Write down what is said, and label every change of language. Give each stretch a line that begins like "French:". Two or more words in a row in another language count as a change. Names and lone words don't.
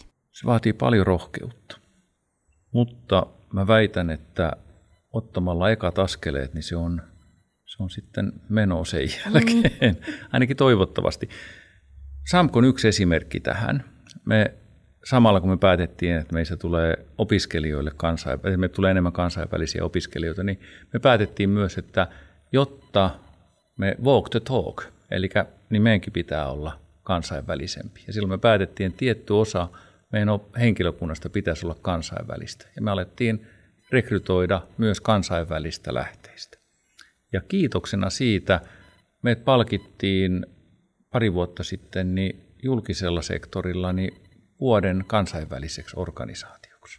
Finnish: Se vaatii paljon rohkeutta, mutta mä väitän, että ottamalla ekat askeleet, niin se on sitten meno sen jälkeen, ainakin toivottavasti. SAMK on yksi esimerkki tähän. Samalla kun me päätettiin, että meistä tulee opiskelijoille me tulee enemmän kansainvälisiä opiskelijoita, niin me päätettiin myös, että jotta me
English: walk the talk,
Finnish: eli niin meidänkin pitää olla kansainvälisempi. Ja silloin me päätettiin, että tietty osa meidän henkilökunnasta pitäisi olla kansainvälistä. Ja me alettiin rekrytoida myös kansainvälistä lähteistä. Ja kiitoksena siitä me palkittiin pari vuotta sitten niin julkisella sektorilla niin vuoden kansainväliseksi organisaatioksi.